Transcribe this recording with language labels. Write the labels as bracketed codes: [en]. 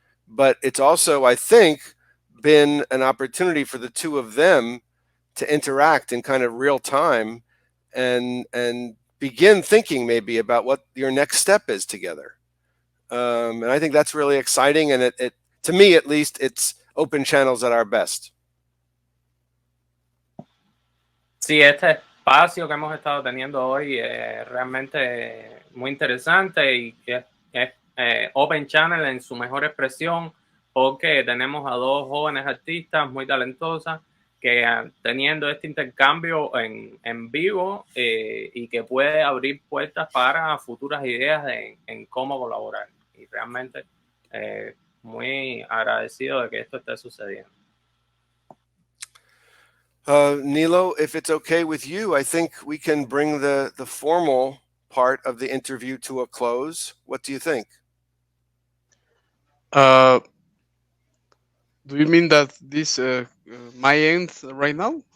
[en] But it's also, I think, been an opportunity for the two of them to interact in kind of real time and begin thinking maybe about what your next step is together. And I think that's really exciting. And it to me, at least, it's open channels at our best. [es] Sí, este espacio que hemos estado teniendo hoy es realmente muy interesante, y es Open Channel en su mejor expresión, porque tenemos a dos jóvenes artistas muy talentosas que teniendo este intercambio en vivo, y que puede abrir puertas para futuras ideas en cómo colaborar. Y realmente muy agradecido de que esto esté sucediendo. [en] Nilo, if it's okay with you, I think we can bring the formal part of the interview to a close. What do you think? Do you mean that this my end right now?